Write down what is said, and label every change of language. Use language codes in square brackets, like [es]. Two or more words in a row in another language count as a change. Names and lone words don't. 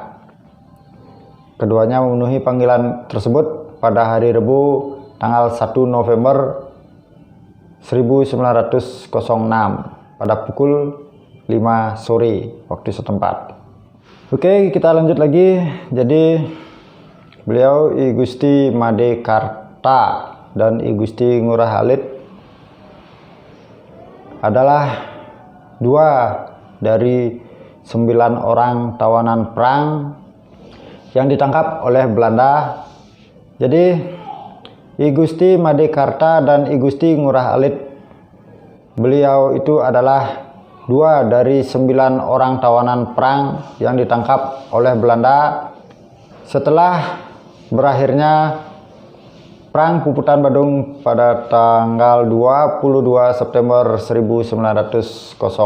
[id] Keduanya memenuhi panggilan tersebut pada hari Rabu tanggal 1 November 1906 pada pukul 5 sore waktu setempat. Oke, kita lanjut lagi. Jadi beliau I Gusti Made Karta dan I Gusti Ngurah Alit adalah dua dari 9 orang tawanan perang yang ditangkap oleh Belanda. Jadi I Gusti Made Karta dan I Gusti Ngurah Alit, beliau itu adalah dua dari 9 orang tawanan perang yang ditangkap oleh Belanda setelah berakhirnya Perang Puputan Badung pada tanggal 22 September 1906.